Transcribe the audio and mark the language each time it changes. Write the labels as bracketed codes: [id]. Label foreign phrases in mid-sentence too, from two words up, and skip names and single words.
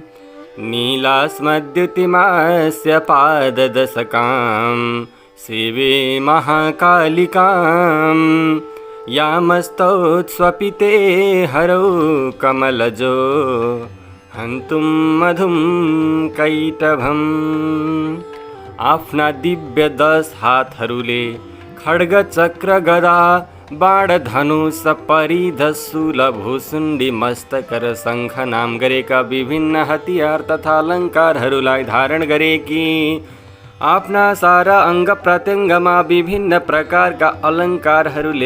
[sa] नीलास्मद्युतिमास्य पाददशकां शिवे महाकालिकाम् यामस्तौत्स्वपिते हरौ कमलजो हन्तुं मधुं कैटभम्। [ne] आफ्ना दिव्य 10 हातहरूले खड्ग चक्र गदा बाण धनुष परिध शूल भुसुण्डी मस्तक र शङ्ख नाम गरेका विभिन्न हतियार तथा अलङ्कारहरूलाई धारण गरेकी आफ्ना सारा अङ्ग प्रत्यङ्गमा विभिन्न प्रकारका अलङ्कारहरूले